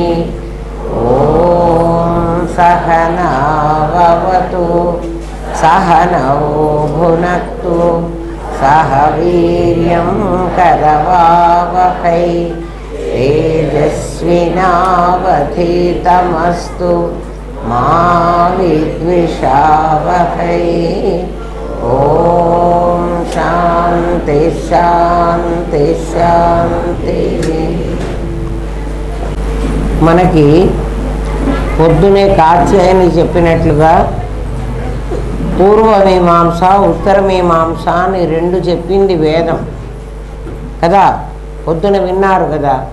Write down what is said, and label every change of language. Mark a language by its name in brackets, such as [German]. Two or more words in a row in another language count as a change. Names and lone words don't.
[Sanskrit] ॐ सहना भवतु सहनौ भुनक्तु सह वीर्यं करवावहै तेजस्विनावधीतमस्तु मा विद्विषावहै। ॐ शान्ति शान्ति शान्ति। [Telugu] మనకి పొద్దునే కాత్యాయని చెప్పినట్లుగా పూర్వమీమాంస ఉత్తరమీమాంస అని రెండు చెప్పింది వేదం కదా, పొద్దున విన్నారు కదా.